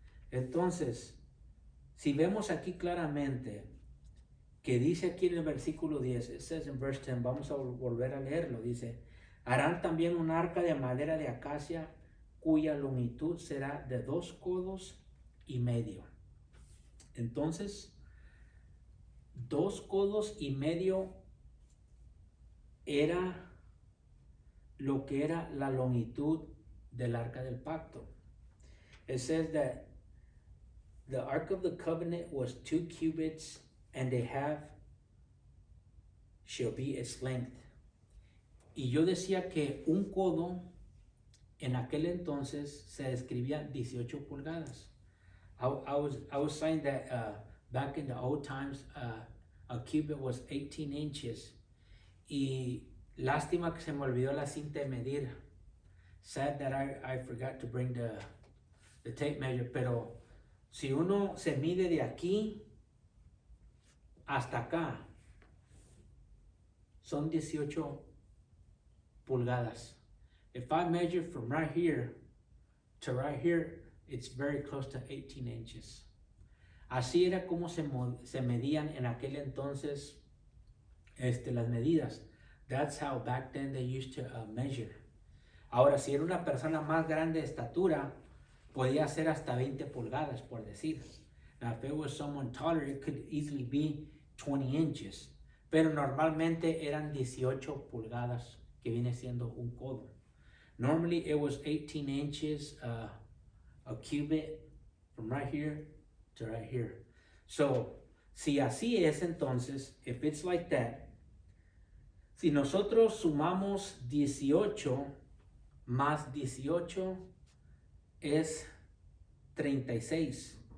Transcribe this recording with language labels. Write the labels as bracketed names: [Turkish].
[Spanish] Entonces, si vemos aquí claramente que dice aquí en el versículo 10, [English] it says in verse 10, [Spanish] vamos a volver a leerlo, dice, harán también un arca de madera de acacia cuya longitud será de 2 codos y medio. Entonces, 2 codos y medio era lo que era la longitud del arca del pacto. [English] It says that the Ark of the Covenant was 2 cubits and a half shall be its length. [Spanish] Y yo decía que un codo en aquel entonces se describía 18 pulgadas. [English] I was saying that back in the old times a cubit was 18 inches. [Spanish] Y lástima que se me olvidó la cinta de medir. [English] Sad that I forgot to bring the tape measure, [Spanish] pero si uno se mide de aquí hasta acá, son 18 pulgadas. [English] If I measure from right here to right here, it's very close to 18 inches. [Spanish] Así era como se medían en aquel entonces las medidas. [English] That's how back then they used to measure. [Spanish] Ahora, si era una persona más grande de estatura, podía ser hasta 20 pulgadas, por decir. [English] Now, if it was someone taller, it could easily be 20 inches. [Spanish] Pero normalmente eran 18 pulgadas, que viene siendo un codo. [English] Normally, it was 18 inches, a cubit, from right here to right here. [Spanish] So, si así es entonces, [English] if it's like that, [Spanish] si nosotros sumamos 18 más 18 es 36.